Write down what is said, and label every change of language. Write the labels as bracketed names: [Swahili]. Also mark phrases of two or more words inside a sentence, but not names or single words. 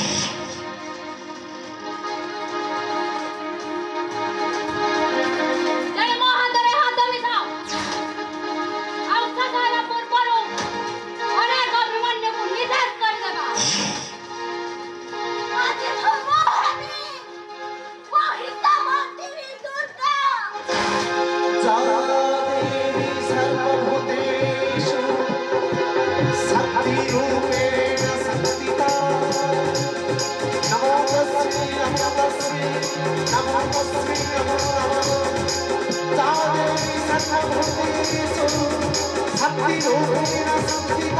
[Odia] ତେଣୁ ମୋ ହାତରେ ହାତ ମିଶାଅ ଆଉ ଶେଷ ହେବା ପୂର୍ବରୁ ଅନେକ ଅଭିମନ୍ୟୁକୁ ନିଷେଧ କରିଦେବା। ଆଜି ତ ମହାରାଣୀ ମହିଷାମର୍ଦିନୀ ଦୁର୍ଗା [Sanskrit] जा देवी सर्वभूतेषु शक्तिरूपेण संस्थिता। नमो तस्मै नमो तस्मै नमो तस्मै नमो नमः। जा देवी सर्वभूतेषु शक्तिरूपेण संस्थिता।